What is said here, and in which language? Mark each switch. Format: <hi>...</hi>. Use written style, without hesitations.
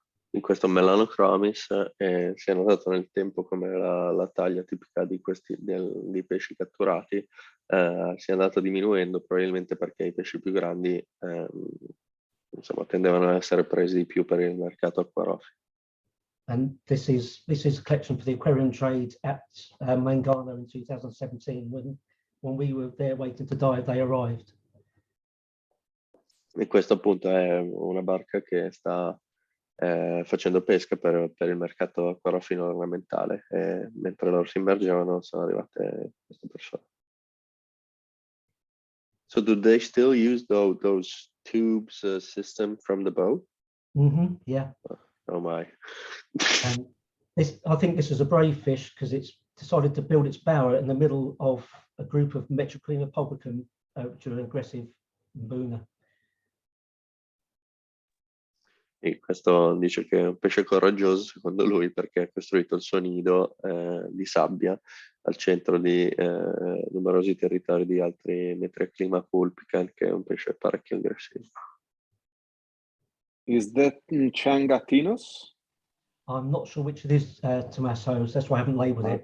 <it>In questo Melanochromis si è notato nel tempo come la taglia tipica dei pesci catturati si è andata diminuendo, probabilmente perché i pesci più grandi insomma, tendevano ad essere presi di più per il mercato acquarofilo.</it> <en>And this is a collection for the aquarium trade at Mangano in 2017. When we were there waiting to dive, they arrived.</en> <it>E questo appunto è una barca che sta facendo pesca per il mercato acquarofilo ornamentale, e mentre loro si immergevano sono arrivate queste persone.</it> <en>So do they still use those tubes system from the boat? Mm-hmm, yeah. Oh my. And I think this is a brave fish, because it's decided to build its bower in the middle of a group of Metroclima pulpicum, which are an aggressive mbuna.</en> <it>E questo dice che è un pesce coraggioso, secondo lui, perché ha costruito il suo nido di sabbia al centro di numerosi territori di altri Metroclima pulpican, che è un pesce parecchio aggressivo.</it> <en>Is that Changatinos? I'm not sure which it is, Tommaso, so that's why I haven't labelled it.</en>